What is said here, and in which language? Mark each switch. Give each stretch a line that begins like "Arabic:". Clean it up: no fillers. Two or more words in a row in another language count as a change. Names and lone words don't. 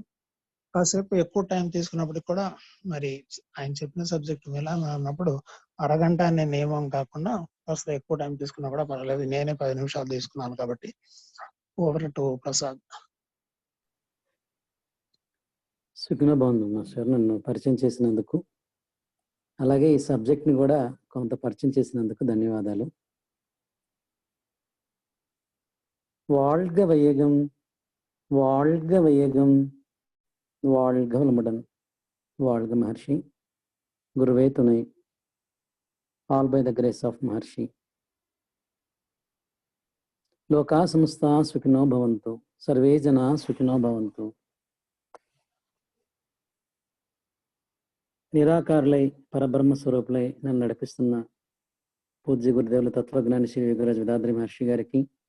Telugu: కాసేపు ఎక్కువ టైం తీసుకున్నప్పటికి కూడా మరి ఆయన చెప్పిన సబ్జెక్ట్ అన్నప్పుడు అరగంట అనే నియమం కాకుండా కాస్త ఎక్కువ టైం తీసుకున్నా కూడా పర్వాలేదు. నేనే 10 నిమిషాలు తీసుకున్నాను కాబట్టి.
English: over to Prasad.
Telugu: సుఖిన బాగుంది మాస్టర్, నన్ను పరిచయం చేసినందుకు, అలాగే ఈ సబ్జెక్ట్ని కూడా కొంత పరిచయం చేసినందుకు ధన్యవాదాలు.
Tamil: வாழ்க வையகம், வாழ்க வையகம், வாழ்க வளமுடன், வாழ்க மகர்ஷி, குருவே துணை,
English: All by the grace of Maharshi.
Sanskrit: లోకా సమస్తా సుఖినో భవంతు, సర్వే జనా సుఖినో భవంతు.
Telugu: నిరాకారులై పరబ్రహ్మ స్వరూపులై నన్ను నడిపిస్తున్న పూజ్య గురుదేవుల తత్వజ్ఞాని శ్రీ యోగిరాజ్ వేదాద్రి మహర్షి గారికి,